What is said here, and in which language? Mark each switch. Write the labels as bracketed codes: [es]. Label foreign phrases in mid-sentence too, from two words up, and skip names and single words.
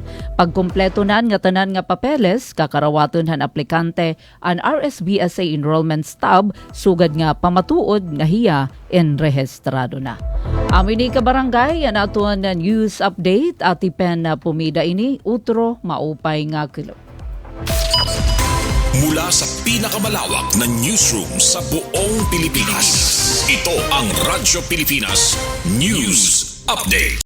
[war] Pagkumpleto nan nga tanan nga papeles kakarawaton han aplikante ang RSBSA [en] enrollment stub [war] sugad nga pamatuod nga hiya enrehistrado na. Amin ni kabarangay yan aton na [en] news update [war] at ipen na pumida ini utro maupay nga kilo. [tl] Mula sa pinakamalawak na newsroom sa buong Pilipinas. Ito ang Radyo Pilipinas News Update.